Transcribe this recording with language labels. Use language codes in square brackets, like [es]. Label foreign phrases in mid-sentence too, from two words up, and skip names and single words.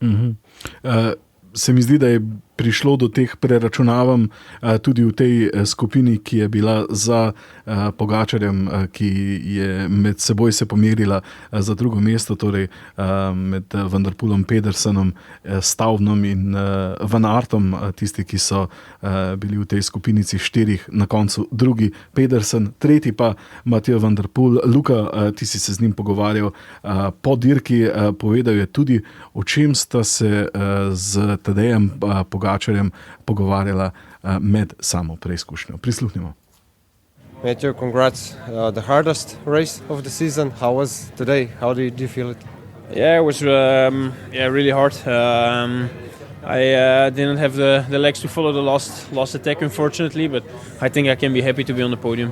[sl] Se mi zdi, da je prišlo do teh preračunavanj tudi v tej skupini, ki je bila za Pogačarjem, ki je med seboj se pomerila za drugo mesto, torej med Van der Poelom, Pedersenom, Staudnom in Van Aertom, tisti, ki so bili v tej skupinici 4, na koncu drugi Pedersen, tretji pa Mathieu van der Poel. Luka, ti si se z njim pogovarjal po dirki, povedal je tudi, o čem sta se z Tadejem Pogačarjem pogovarjala med samo preizkušnjo. Prisluhnimo. [en] Matthew, congrats. The hardest race of the season. How was today? How did you feel it? Yeah, it was really hard. I didn't have the legs to follow the last attack, unfortunately, but I think I can be happy to be on the podium.